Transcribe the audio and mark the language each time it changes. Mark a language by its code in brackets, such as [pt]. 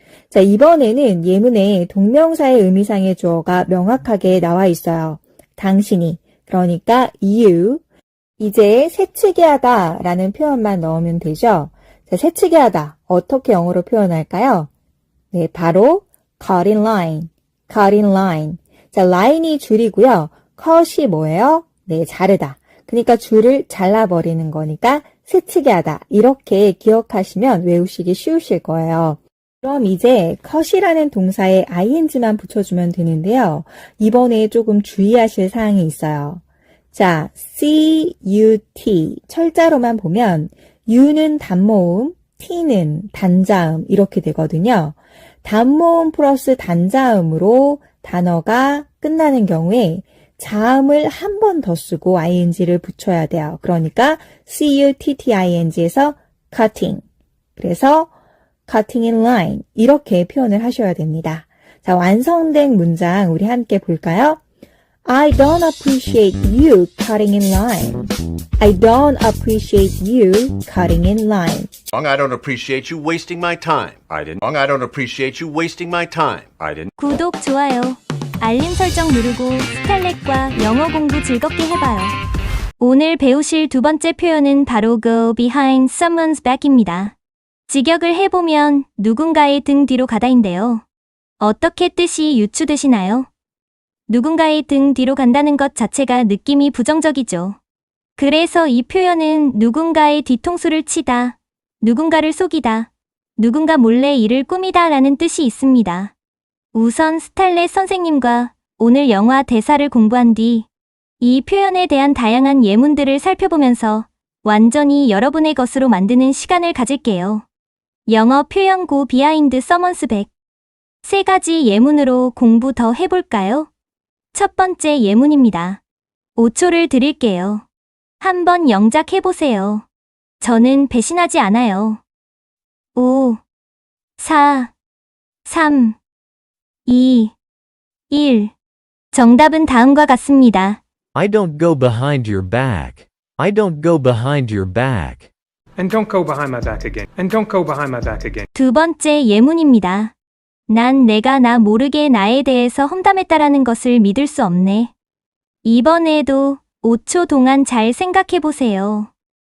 [ko] 자, 이번에는 예문에 동명사의 의미상의 주어가 명확하게 나와 있어요. 당신이. 그러니까 you. 이제 새치기 하다 라는 표현만 넣으면 되죠. 자, 새치기 하다. 어떻게 영어로 표현할까요? 네, 바로 [en] cut in line. [ko] 자, line이 줄이고요. cut이 뭐예요? 네, 자르다. 그러니까 줄을 잘라버리는 거니까 새치기 하다. 이렇게 기억하시면 외우시기 쉬우실 거예요. 그럼 이제 cut이라는 동사에 ing만 붙여주면 되는데요. 이번에 조금 주의하실 사항이 있어요. 자, C-U-T. 철자로만 보면 U는 단모음, T는 단자음 이렇게 되거든요. 단모음 플러스 단자음으로 단어가 끝나는 경우에 자음을 한 번 더 쓰고 ing를 붙여야 돼요. 그러니까 cutting에서 cutting. 그래서 [en] cutting in line [ko] 이렇게 표현을 하셔야 됩니다. 자, 완성된 문장 우리 함께 볼까요? [en] I don't appreciate you cutting in line. I don't appreciate you cutting in line. I don't appreciate you wasting my time. I don't appreciate you wasting my time. I didn't. [ko] 구독, 좋아요, 알림 설정 누르고 스칼렛과 영어 공부 즐겁게 해봐요. 오늘 배우실 두 번째 표현은 바로 [en] go behind someone's back [ko] 입니다. 직역을 해보면 누군가의 등 뒤로 가다인데요. 어떻게 뜻이 유추되시나요? 누군가의 등 뒤로 간다는 것 자체가 느낌이 부정적이죠. 그래서 이 표현은 누군가의 뒤통수를 치다, 누군가를 속이다, 누군가 몰래 일을 꾸미다 라는 뜻이 있습니다. 우선 스칼렛 선생님과 오늘 영화 대사를 공부한 뒤 이 표현에 대한 다양한 예문들을 살펴보면서 완전히 여러분의 것으로 만드는 시간을 가질게요. 영어 표현 [en] go behind someone's back. [ko] 세 가지 예문으로 공부 더 해볼까요? 첫 번째 예문입니다. 5초를 드릴게요. 한번 영작해보세요. 저는 배신하지 않아요. 5, 4, 3, 2, 1. 정답은 다음과 같습니다. [en] I don't go behind your back. I don't go behind your back. And don't go behind my back again. And don't go behind my back again. [ko] 두 번째 예문입니다. 난 내가 나 모르게 나에 대해서 험담했다라는 것을 믿을 수 없네. 이번에도 5초 동안 잘 생각해보세요.